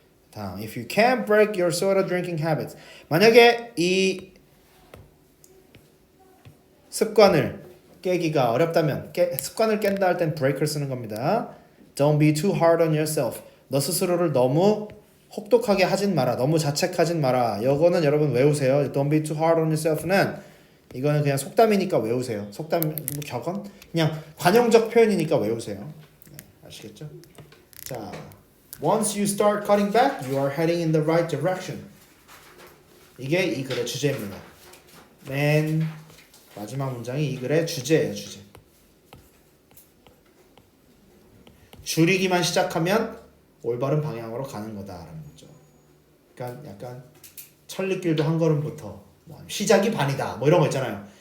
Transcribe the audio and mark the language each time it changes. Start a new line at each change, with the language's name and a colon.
English: 다음, if you can't break your soda drinking habits.
Korean: 만약에 이 습관을 깨기가 어렵다면, 습관을 깬다 할 땐 break을 쓰는 겁니다.
English: Don't be too hard on yourself.
Korean: 너 스스로를 너무 혹독하게 하진 마라. 너무 자책하진 마라. 이거는 여러분 외우세요.
English: Don't be too hard on yourself는
Korean: 이거는 그냥 속담이니까 외우세요. 속담 뭐 격언? 그냥 관용적 표현이니까 외우세요. 네, 아시겠죠?
English: 자, once you start cutting back, you are heading in the right direction.
Korean: 이게 이 글의 주제입니다. 맨 마지막 문장이 이 글의 주제예요. 주제. 줄이기만 시작하면 올바른 방향으로 가는 거다라는 거죠. 그러니까 약간 천리길도 한 걸음부터 뭐 시작이 반이다 뭐 이런 거 있잖아요.